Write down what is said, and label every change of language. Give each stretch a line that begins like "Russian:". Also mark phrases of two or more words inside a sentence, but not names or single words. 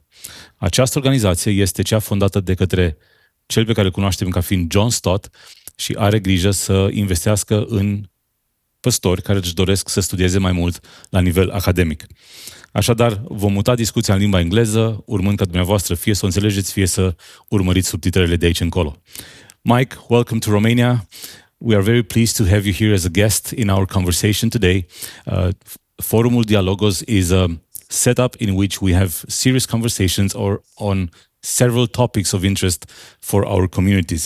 Romanian: Această organizație este cea fondată de către cel pe care îl cunoaștem ca fiind John Stott și are grijă să investească în păstori care își doresc să studieze mai mult la nivel academic. Așadar, vom muta discuția în limba engleză, urmând ca dumneavoastră fie să o înțelegeți, fie să urmăriți subtitrele de aici încolo.
English: Mike, welcome to Romania. We are very pleased to have you here as a guest in our conversation today. Forumul Dialogos is a setup in which we have serious conversations on several topics of interest for our communities.